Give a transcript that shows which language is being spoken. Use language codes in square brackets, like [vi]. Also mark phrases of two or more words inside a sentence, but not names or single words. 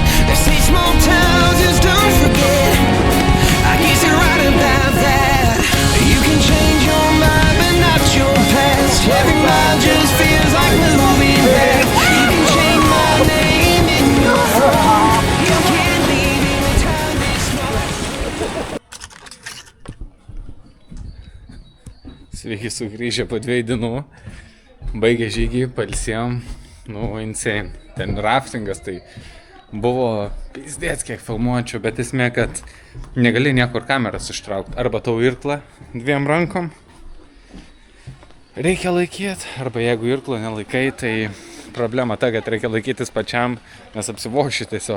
[en] They say small towns just don't forget. I guess you're right about that. You can change your mind, but not your past. Every mile just feels like moving back. You can change my name in your phone. You can't leave in a town this small. [lt] Sveiki sugrįžę po 2 dienų. Baigė žygį, pailsėjom. Nu, insane. Ten raftingas, tai buvo pizdėts kiek filmuočiau, bet esmė, kad negali niekur kameras ištraukti. Arba tau irklą 2 rankom reikia laikyti, arba jeigu irklą nelaikai, tai problema ta, kad reikia laikytis pačiam, nes apsivokši tiesiog.